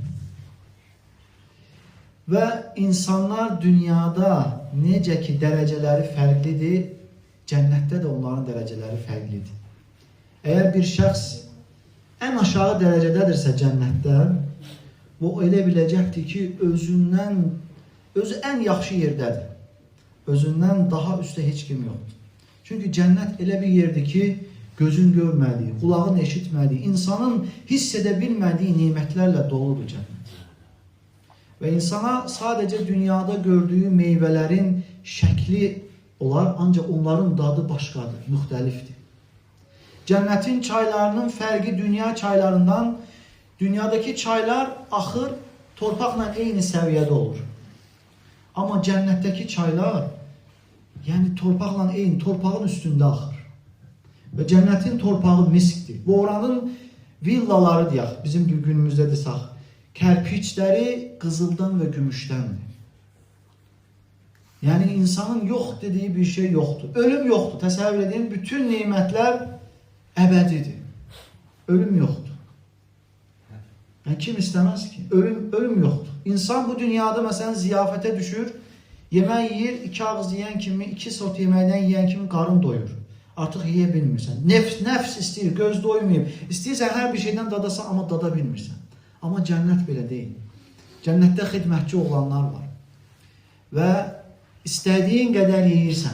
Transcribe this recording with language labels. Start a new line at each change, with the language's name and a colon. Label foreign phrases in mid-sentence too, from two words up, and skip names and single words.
Turkish: Ve insanlar dünyada
Azerbaijani: necə ki
Turkish: dereceleri farklıdır, cennette de onların dereceleri farklıdır.
Azerbaijani: Eğer bir şəxs en aşağı derecededirse cennette, bu elə biləcəkdir ki özü en yaxşı yerdedir.
Turkish: Özündən daha üstte hiç kim yoktur.
Azerbaijani: Çünkü cennet elə bir yerdir ki gözün görmədiyi, kulağın eşitmədiyi, insanın hiss edə bilmədiyi nimətlərlə doludur cennet.
Turkish: Ve insana sadece dünyada gördüğü meyvelerin şekli olar, ancak onların dadı başkadır, müxtəlifdir.
Azerbaijani: Cennetin çaylarının fərqi dünya çaylarından, dünyadaki çaylar axır, torpaqla eyni səviyyədə olur. Ama cennetteki çaylar, yani torpaqla eyni, torpağın üstünde axır. Ve cennetin torpağı miskdir. Bu oranın villaları deyək, bizim günümüzdə desək, kərpiçləri qızıldan ve gümüşdəndir.
Turkish: Yani insanın yok dediği bir şey yoktur. Ölüm yoktur.
Azerbaijani: Təsəvvür edin, bütün nimətlər əbədidir.
Turkish: Ölüm yoktur. Yani kim istemez ki? Ölüm yoktur.
Azerbaijani: İnsan bu dünyada mesela ziyafete düşür, yemək yiyir, 2 ağız yiyən kimi, 2 sot yeməkdən yiyən kimi qarın doyur. Artıq yiyə bilmirsən. Nəfs istəyir, göz doymayıb. İstəyirsən hər bir şeydən dadasan, amma dada bilmirsən. Amma cennet belə deyil. Cennette xidmətçi oğlanlar var. Və istədiyin qədər yeyirsən.